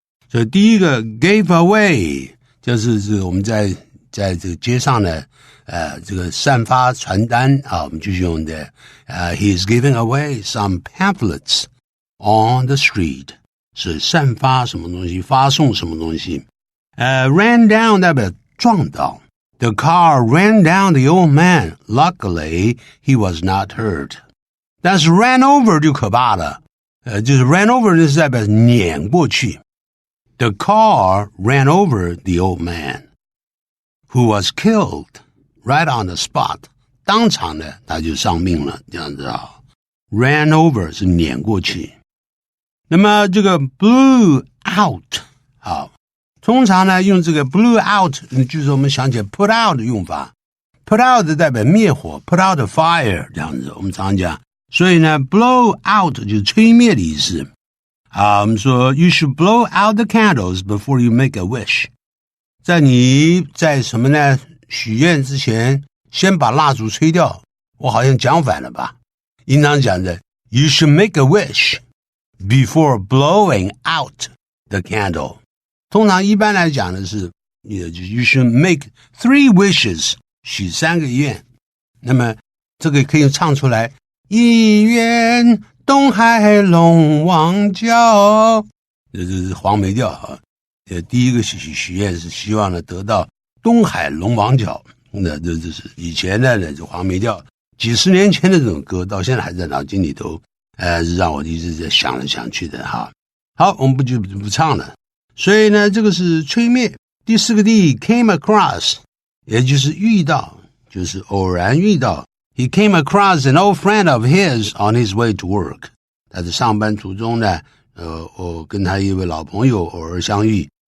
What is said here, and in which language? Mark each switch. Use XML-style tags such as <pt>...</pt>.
<zh>所以第一个 gave away 就是我们在这个街上呢，这个散发传单啊，我们就用的</zh> <en>he is giving away some pamphlets on the street，</en> <zh>是散发什么东西，发送什么东西。</zh> <en>ran down</en> <zh>代表撞到。</zh> <en>The car ran down the old man. Luckily, he was not hurt.</en> <zh>但是 ran over 就可怕了。就是 ran over 就是代表碾过去。</zh> <en>The car ran over the old man, who was killed right on the spot.</en> <zh>当场呢，他就丧命了，这样子啊。 ran over 是碾过去。那么这个 blew out 好。通常呢，用这个 blew out， 就是我们想起来 put out 的用法。 put out 代表灭火 ，</zh> <en>put out a fire</en> <zh>这样子，我们常讲。所以呢 ，blow out 就是吹灭的意思。我们说</zh> <en>you should blow out the candles before you make a wish。</en> <zh>你在什么呢？许愿之前，先把蜡烛吹掉。我好像讲反了吧？应当讲的</zh> <en>you should make a wish before blowing out the candle。</en> <zh>通常一般来讲的是</zh> <en>you should make 3 wishes</en> <zh>许3个愿。那么这个可以唱出来，一愿东海龙王教，这是黄梅调啊。第一个许愿是希望呢得到东海龙王角，那这是以前的这黄梅调，几十年前的这种歌，到现在还在脑筋里头，让我一直在想来想去的哈。好，我们不唱了。所以呢，这个是吹灭。第4个 D came across， 也就是遇到，就是偶然遇到。</zh> <en>He came across an old friend of his on his way to work。</en> <zh>他在上班途中呢，跟他一位老朋友偶尔相遇。</zh>